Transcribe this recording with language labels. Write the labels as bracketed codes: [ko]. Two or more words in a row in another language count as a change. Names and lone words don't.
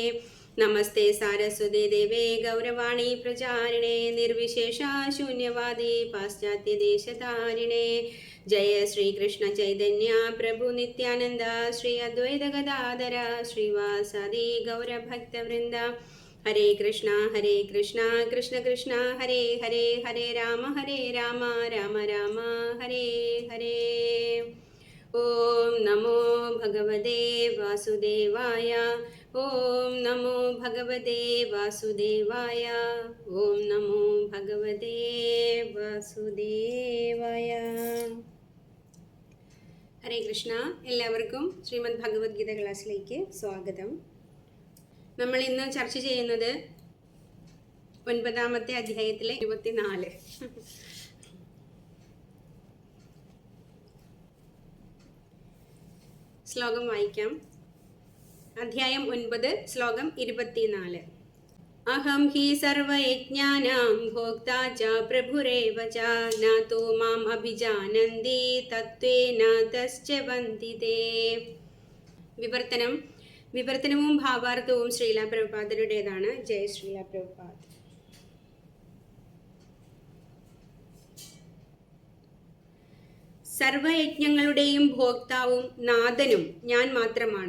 [sa] नमस्ते सारस्वते देवे गौरवाणी प्रचारिणे निर्विशेष शून्यवादी पाश्चात्यदेशतारिणे। जय श्री कृष्ण चैतन्य प्रभु नित्यानंद श्री अद्वैत गदाधर श्रीवासादि गौरभक्तवृंद। हरे कृष्णा कृष्ण कृष्ण हरे हरे हरे राम राम राम हरे हरे। ओम नमो भगवते वासुदेवाय ओम नमो भगवते वासुदेवाय ओम नमो भगवते वासुदेवाय। हरे कृष्ण. [ml] എല്ലാവർക്കും ശ്രീമദ് ഭഗവത്ഗീത ക്ലാസ്സിലേക്ക് സ്വാഗതം. നമ്മൾ ഇന്ന് ചർച്ച ചെയ്യുന്നത് 9-ാമത്തെ അധ്യായത്തിലെ 24. ശ്ലോകം വായിക്കാം. അധ്യായം 9 ശ്ലോകം 24. [sa] अहं हि सर्वयज्ञानां भोक्ता च प्रभुरेव च न तु माम् अभिजानन्ति तत्त्वेन तश्चवन्ति ते. [ml] വിവർത്തനവും ഭാവാർത്ഥവും ശ്രീല പ്രഭുപാദരുടേതാണ്. ജയ ശ്രീല പ്രഭുപാദ്. സർവയജ്ഞങ്ങളുടെയും ഭോക്താവും നാഥനും ഞാൻ മാത്രമാണ്.